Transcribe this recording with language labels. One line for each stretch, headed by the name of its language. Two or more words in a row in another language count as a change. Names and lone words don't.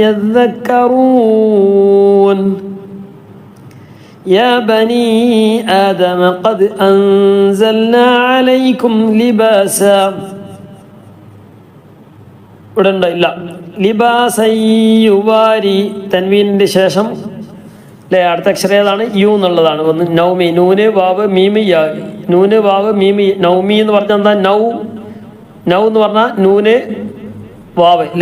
Arabic: يذكرون يا بني آدم قد أنزلنا عليكم لباسا
Malayalam: ഇവിടെ ഉണ്ടോ? ഇല്ല. ലിബാസയ്യുവാരി തൻവീനിൻ്റെ ശേഷം അല്ലേ? അടുത്ത അക്ഷരം ഏതാണ്? യു എന്നുള്ളതാണ്. ഒന്ന് നൗമി നൂന് വാവ് മീമി യാ നൂന് വാവ് മീമി നൗമി എന്ന് പറഞ്ഞാൽ എന്താ? നൗ എന്ന് പറഞ്ഞാൽ നൂന് വാവ് അല്ലേ?